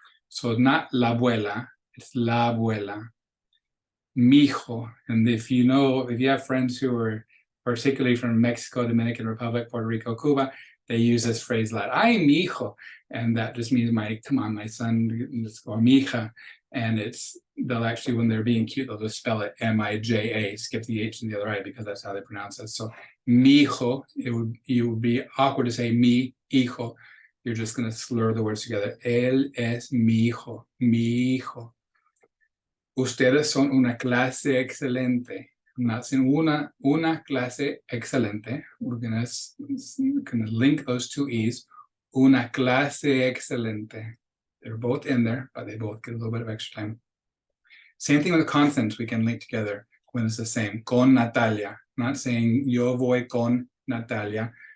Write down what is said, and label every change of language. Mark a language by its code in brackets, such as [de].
[en] So not la abuela, it's la abuela. Mijo, and if you have friends who are particularly from Mexico, Dominican Republic, Puerto Rico, Cuba, they use this phrase a lot, ay, mijo, and that just means come on, my son, or mija, and they'll actually, when they're being cute, they'll just spell it M-I-J-A, skip the H and the other I, because that's how they pronounce it. So mi hijo, it would be awkward to say mi hijo. You're just going to slur the words together. [es] Él es mi hijo, mi hijo. Ustedes son una clase excelente. Nacen una clase excelente. [en] We're going to link those two E's. [es] Una clase excelente. [en] They're both in there, but they both get a little bit of extra time. Same thing with consonants we can link together when it's the same. Con Natalia. Not saying [es] yo voy con Natalia.